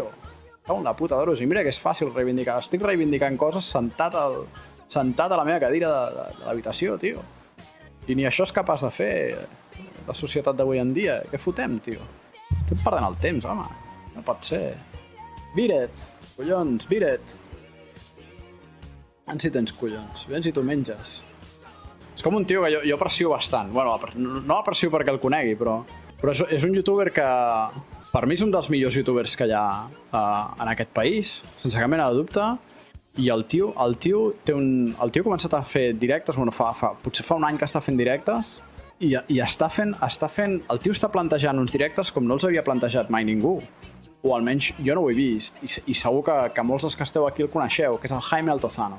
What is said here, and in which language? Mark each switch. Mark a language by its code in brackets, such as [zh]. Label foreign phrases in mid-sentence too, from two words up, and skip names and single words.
[ca] Cau en la puta d'oros. I mira que és fàcil reivindicar. Estic reivindicant coses sentat a la meva cadira de l'habitació, tio. I ni això és capaç de fer la societat d'avui en dia. Què fotem, tio? Estem perdent el temps, home. No pot ser. [en] Beat it. Collons, beat it. [ca] si tens collons, si tu menges. És com un tio que jo aprecio bastant. Bueno, no l'aprecio perquè el conegui, però és un youtuber que per mi és un dels millors youtubers que hi ha en aquest país, sense cap mena de dubte. I el tio ha començat a fer directes, bueno, potser fa un any que està fent directes, i està fent, el tio està plantejant uns directes com no els havia plantejat mai ningú, o almenys jo no ho he vist, i segur que molts dels que esteu aquí el coneixeu, que és el Jaime Altozano.